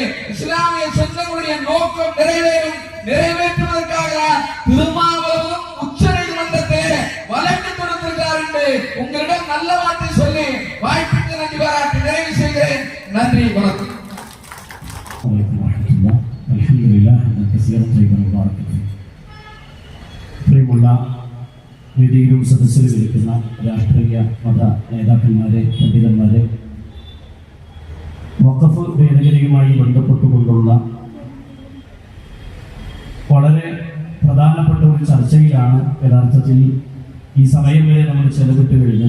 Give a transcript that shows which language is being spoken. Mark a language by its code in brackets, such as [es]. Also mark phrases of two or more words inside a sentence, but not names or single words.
[ta] இஸ்லாமிய சொந்தங்களுடைய நோக்கம் நிறைவேற்றுவதற்காக திருமாவளவனும் உச்ச நீதிமன்றத்தில் வழக்கு தொடுத்திருக்கிறார் என்று உங்களிடம் நல்ல வார்த்தை சொல்லி வாய்ப்புக்கு நன்றி பாராட்டி நிறைவு செய்கிறேன். நன்றி, வணக்கம். [ar] الحمد لله كثيرا طيبا مباركا. [ta] பிரியமுள்ள [ml] വേദിയിലും സദസ്സിലും ഇരിക്കുന്ന രാഷ്ട്രീയ മത നേതാക്കന്മാരെ, പണ്ഡിതന്മാരെ, വഖഫ് ഭേദഗതിയുമായി ബന്ധപ്പെട്ടുകൊണ്ടുള്ള വളരെ പ്രധാനപ്പെട്ട ഒരു ചർച്ചയിലാണ് യഥാർത്ഥത്തിൽ ഈ സമയം വരെ നമ്മൾ ചെലവിട്ട് കഴിഞ്ഞത്.